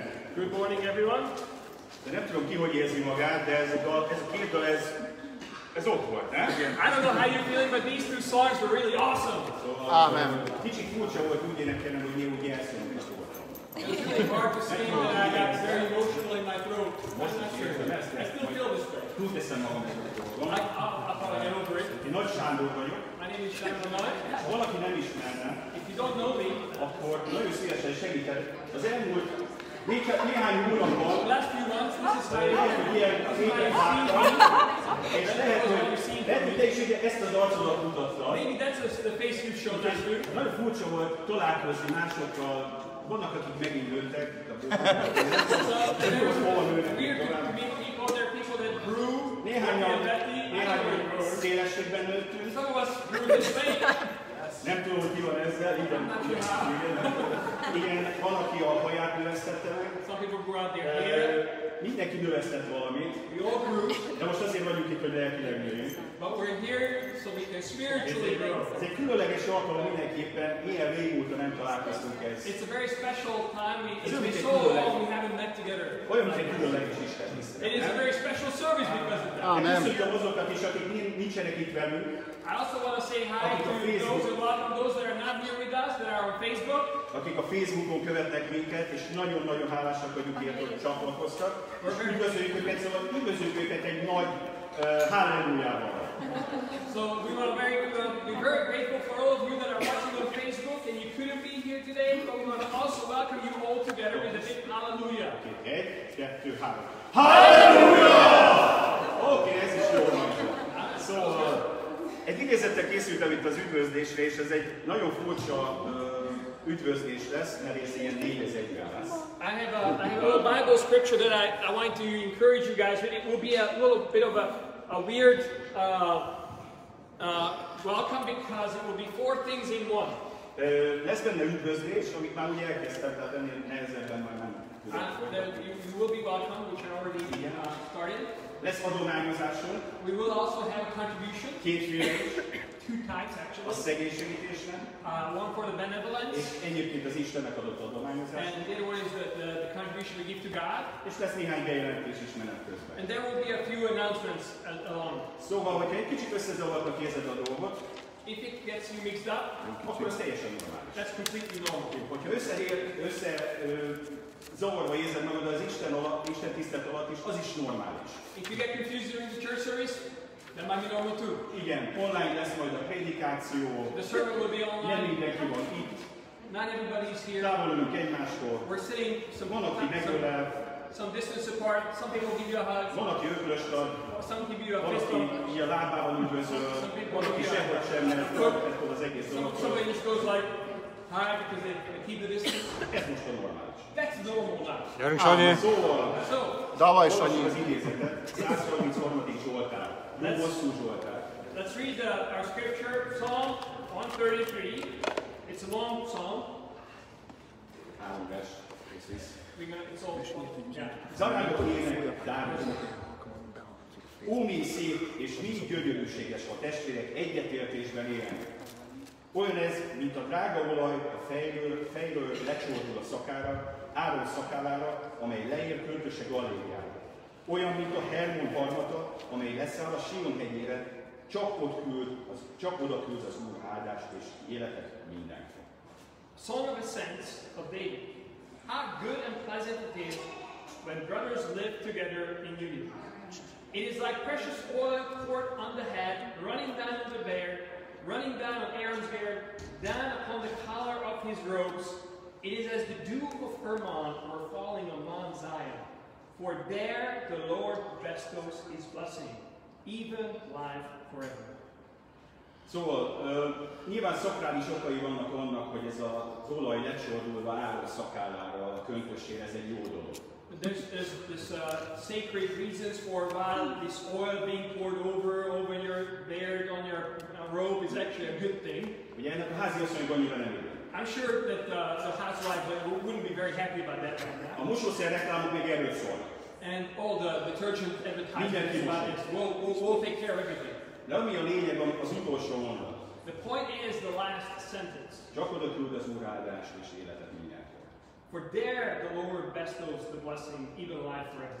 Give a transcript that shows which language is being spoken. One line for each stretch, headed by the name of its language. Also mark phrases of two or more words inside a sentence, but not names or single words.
English: Good morning, everyone!
Hungarian: De nem tudom ki, hogy érzi magát, de ez a két dal, ez ott volt, nem?
English: I don't know how you're feeling, but these two songs were really awesome. Amen.
Hungarian: Kicsit furcsa volt úgy énekelni, hogy mi úgy jelszónk is voltam.
English: It's really hard to sing, and I got very emotional in my throat. I'm not sure. I still feel this way.
Hungarian: Túl teszem magam dolgokon.
English: I'll probably get over it.
Hungarian: Én Nagy Sándor vagyok.
English: My name is Sanyi.
Hungarian: Ha valaki nem ismerne,
English: If you don't know me,
Hungarian: akkor nagyon szívesen segítek. Az elmúlt néhány hónapban
English: last few months, this is how
Hungarian: lehet, hogy ilyen képen láttam, és lehet, hogy te is ugye ezt az arcodat mutattad.
English: Maybe that's the face you showed last week.
Hungarian: Nagyon furcsa volt találkozni másokkal, vannak, akik megint nőttek, néhányan szélességben nőttünk. Nem tudom, hogy ki van ezzel, igen, van, aki a haját növesztette meg. Mindenki növesztett valamit. De most azért vagyunk itt, hogy lelkileg nőjünk. Ez egy különleges alkalom mindenképpen, ilyen régóta nem találkoztunk ezt.
English: It's a very special time. It's been so long we haven't met together.
Hungarian: Olyan, mint egy különleges Isten tisztelet.
English: It is a very special service because of that.
Hungarian: Köszöntöm azokat is, akik nincsenek itt velünk.
English: I also want to say hi to those and welcome those that are not here with us, that are on Facebook.
Hungarian: Akik a Facebookon követnek minket, és nagyon-nagyon hálásak vagyunk, hogy csatlakoztak. És üdvözöljük őket, szóval üdvözöljük őket egy nagy hallelujával.
English: So we want to be very grateful for all of you that are watching on Facebook and you couldn't be here today, but we want to also welcome you all together with a big hallelujah.
Hungarian: Egy, kettő, három. Hallelujah! Oké, ez is jó hangzik. Szóval egy idézettel készültem itt az üdvözlésre, és ez egy nagyon furcsa üdvözlés lesz, mert ez ilyen 4-1-ben lesz.
English: I have a little Bible scripture that I want to encourage you guys with. It will be a little bit of a weird welcome because it will be 4 things in one.
Hungarian: Lesz benne üdvözlés, amit már úgy elkezdtem, tehát ennél nehezebben már nem tudom.
English: You will be welcome, which I already started.
Hungarian: Lesz adományozásunk.
English: We will also have a contribution.
Hungarian: 2 félés.
English: 2 types actually.
Hungarian: A szegénysegítésre.
English: One for the benevolence.
Hungarian: És egyébként az Istennek adott adományozás.
English: And the other one is the contribution we give to God.
Hungarian: És lesz néhány bejelentés is menet közben.
English: And there will be a few announcements along.
Hungarian: Szóval, hogyha egy kicsit összezavartak érzed a dolgot,
English: if it gets you mixed up,
Hungarian: akkor ez teljesen normális.
English: That's completely normal.
Hungarian: Hogyha zavarva érzed magad az Isten tisztelet alatt is, az is normális.
English: If you get confused during the church service, that might be normal too.
Hungarian: Igen, online lesz majd a prédikáció.
English: The sermon will be online.
Hungarian: Nem mindenki van itt.
English: Not everybody is here.
Hungarian: Távol ülünk egymástól.
English: We're sitting
Hungarian: Van, aki megölel.
English: Some distance apart. Some people give you a hug.
Hungarian: Van, aki öklöst ad.
English: Some give you a
Hungarian: Van,
English: fist
Hungarian: aki
English: bump.
Hungarian: így a lábával üdvözöl. Van, aki sehogy sem, mert ettől az egész dologtól.
English: Somebody just goes like, hi, because they keep the distance.
Hungarian: Ez most a normális.
English: That's normal now.
Hungarian: Gyerünk, Sanyi! Szóval, Davaj, Sanyi! az idézetet, 133. Zsoltár. Hosszú Zsoltár.
English: Let's read our scripture, Psalm 133. It's a long psalm.
Hungarian: 3 vers.
English: It's all, yeah.
Hungarian: Zarándok ének Dávidnak. Ó, mi szép és mi gyönyörűséges, ha testvérek egyetértésben élnek. Olyan ez, mint a drága olaj a fejről lecsordul a szakára, Áron szakállára, amely leér költöse galériára. Olyan, mint a Hermon harmata, amely leszáll a Sion hegyére, csak oda küld az Úr áldást és életet mindenki.
English: Song of Ascents of David. How good and pleasant it is when brothers live together in unity. It is like precious oil poured on the head, running down on the beard, running down on Aaron's beard, down upon the collar of his robes. It is as the dew of Hermon were falling on Mount Zion. For there the Lord bestows his blessing, even life forever.
Hungarian: Szóval nyilván szakrális okai vannak annak, hogy ez az olaj lecsordulva Áron szakállára, a köntösére, ez egy jó dolog.
English: There's sacred reasons for why this oil being poured over your beard on your robe is actually a good thing.
Hungarian: Ugye ennek a házi asszonyok annyira nem örül.
English: I'm sure that the housewife wouldn't be very happy about that right now.
Hungarian: A mosószer reklámok még erről szólnak.
English: And all the detergent advertisements about it, we'll take care of everything.
Hungarian: De ami a lényeg, az utolsó mondat.
English: The point is the last sentence.
Hungarian: Csak oda küld az Úr áldást és életet mindenkor.
English: For there the Lord bestows the blessing, even life forever.